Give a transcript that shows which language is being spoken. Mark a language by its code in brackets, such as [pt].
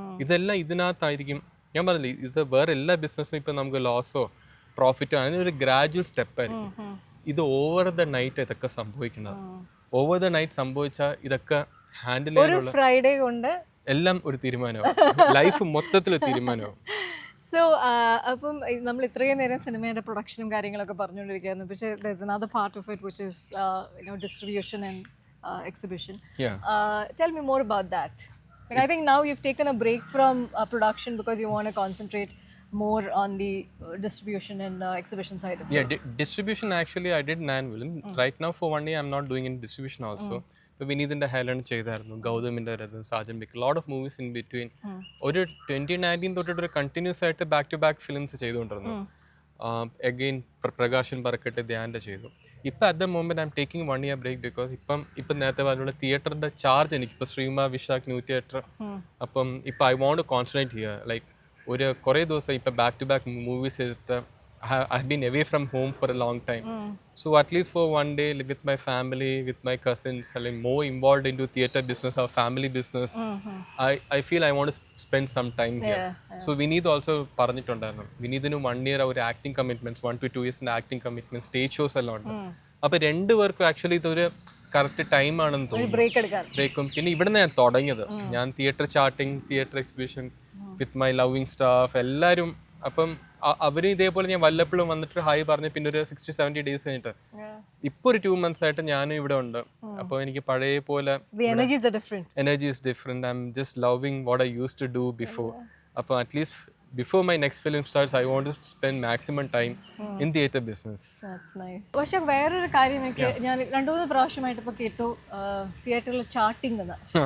[ml] ഇതെല്ലാം ഇതിനകത്തായിരിക്കും. ഞാൻ പറഞ്ഞില്ലേ, ഇത് വേറെ എല്ലാ ബിസിനസ്സും ഇപ്പം നമുക്ക് ലോസോ പ്രോഫിറ്റോ അതിനൊരു ഗ്രാജുവൽ സ്റ്റെപ്പായിരിക്കും. ഇത് ഓവർ ദ നൈറ്റ് ഇതൊക്കെ സംഭവിക്കുന്നത്. ഓവർ ദ നൈറ്റ് സംഭവിച്ചാൽ ഇതൊക്കെ ഹാൻഡിൽ ചെയ്യാനുള്ള ഫ്രൈഡേ കൊണ്ട് എല്ലാം ഒരു തീരുമാനമാവും, ലൈഫ് മൊത്തത്തിൽ തീരുമാനമാവും. സോ അപ്പം നമ്മൾ ഇത്രയും നേരം സിനിമയുടെ പ്രൊഡക്ഷനും കാര്യങ്ങളൊക്കെ പറഞ്ഞുകൊണ്ടിരിക്കുകയായിരുന്നു. [en] പക്ഷേ there's another part of it which is distribution and exhibition. Tell me more about that. Like, I think now you've taken a break from production because you want to concentrate more on the distribution and exhibition side of it. Distribution actually I did Nanville. Right now for 1 year I'm not doing any distribution also. [ml] ഇപ്പോൾ വിനീതിൻ്റെ Highland ചെയ്തായിരുന്നു, ഗൗതമിൻ്റെ സാജൻ ബിക്ക്, [en] Lot of movies in between. [ml] ഒരു 2019 തൊട്ടിട്ട് ഒരു continuous ആയിട്ട് back to back films ചെയ്തുകൊണ്ടിരുന്നു. Again Prakashan പറക്കട്ടെ, ധ്യാൻ്റെ ചെയ്തു. ഇപ്പം at the moment [en] I'm taking 1 year break [ml] because ഇപ്പം നേരത്തെ പറഞ്ഞുള്ള തിയേറ്ററിൻ്റെ ചാർജ് എനിക്കിപ്പോൾ ശ്രീമ, വിശാഖ്, ന്യൂ തിയേറ്റർ. [en] അപ്പം ഇപ്പം I want to concentrate ചെയ്യുക. [ml] ലൈക്ക് ഒരു കുറേ ദിവസം ഇപ്പം ബാക്ക് ടു ബാക്ക് മൂവീസ് ചെയ്തിട്ട് [en] I've been away from home for a long time. So at least for 1 day with my family, with my cousins, I'm more involved into theatre business or family business. I feel I want to spend some time here. [ml] So Vineet also പറഞ്ഞിട്ടുണ്ടായിരുന്നു, വിനീതിന് 1 year ഒരു acting commitments, 1 to 2 years acting commitment, stage shows എല്ലാം ഉണ്ട്. അപ്പോൾ രണ്ടുപേർക്കും actually ഇതൊരു correct time ആണെന്ന് തോന്നുന്നു ബ്രേക്കും. പിന്നെ ഇവിടെ ഞാൻ തുടങ്ങിയത്, ഞാൻ theatre charting, theatre exhibition with my loving staff എല്ലാവരും. അപ്പം അവര് ഇതേപോലെ ഞാൻ വല്ലപ്പോഴും വന്നിട്ട് ഹായ് പറഞ്ഞ് പിന്നെ ഒരു 60-70 days കഴിഞ്ഞിട്ട് ഇപ്പൊ ഒരു 2 months ആയിട്ട് ഞാനും ഇവിടെ ഉണ്ട്. അപ്പോൾ എനിക്ക് പഴയ പോലെ [en] Energy is different. I'm just loving what I used to do before. അപ്പോൾ at least before my next film starts, I want to spend maximum time in theatre business. That's nice. [ml] പക്ഷെ വേറൊരു കാര്യം എനിക്ക് ഞാൻ 2-3 പ്രാവശ്യമായിട്ട് ഇപ്പോൾ കേട്ടു തിയേറ്ററിൽ ചാർട്ടിംഗ് എന്ന്.